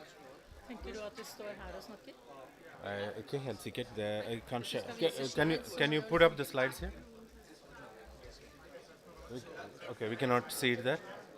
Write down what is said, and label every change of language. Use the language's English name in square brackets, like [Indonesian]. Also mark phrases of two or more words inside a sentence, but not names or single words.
[Norwegian] Tenker du at du står her og snakker? Ikke helt sikkert. Kanskje. [English] Can you put up the slides here? Okay, we cannot see it there.